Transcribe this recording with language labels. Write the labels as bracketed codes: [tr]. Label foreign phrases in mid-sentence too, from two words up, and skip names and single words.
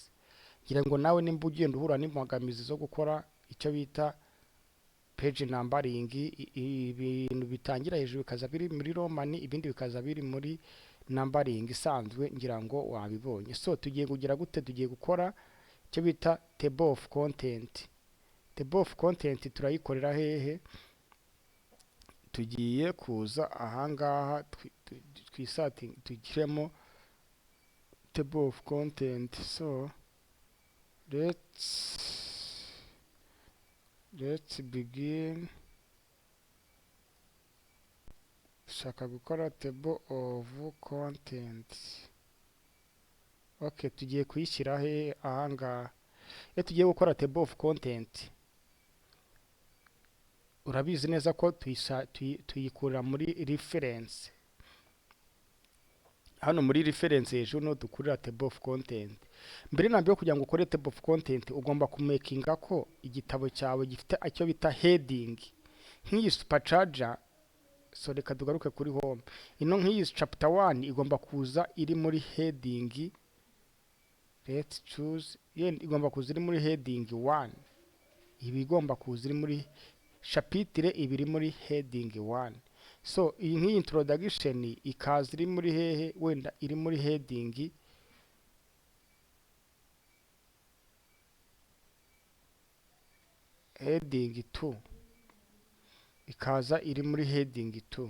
[rw] Ngira ngo nawe nimba ugenda uhura n'imbogamizi zo gukora icyo bita [en] page numbering, [rw] ibintu bitangira hejuru bikaza biri muri Roman, ibindi bikaza biri muri numbering isanzwe, ngira ngo wabibonye. So tugiye kugira gute, tugiye gukora icyo bita [en] table of content. Table of content [rw] turayikorera hehe, tugiye kuza ahangaha twisetting tugiremo [en] table of content. So let's begin. [rw] Shaka gukora [en] table of content. [rw] Okay, tugiye kuyishyira he ahangaha. Iyo tugiye gukora [en] table of content, [rw] urabizi neza ko tuyikura muri reference. Hano muri reference hejuru no dukurira [en] table of content. [rw] Mbere nabyo kugira ngo ukore [en] table of content [rw] ugomba kumakinga ko igitabo cyawe gifite icyo bita heading. Nk'iyi supercharger, so reka tugaruke kuri home. Ino nk'iyi chapter 1 igomba kuza iri muri heading. [en] Let's choose, [rw] igomba kuza iri muri heading 1. Ibi igomba kuza iri muri chapitre ibiri muri heading 1. So iyi nk'iyi introduction ikaza iri muri hehe, wenda iri muri [en] heading heading [rw] 2, ikaza iri muri heading 2.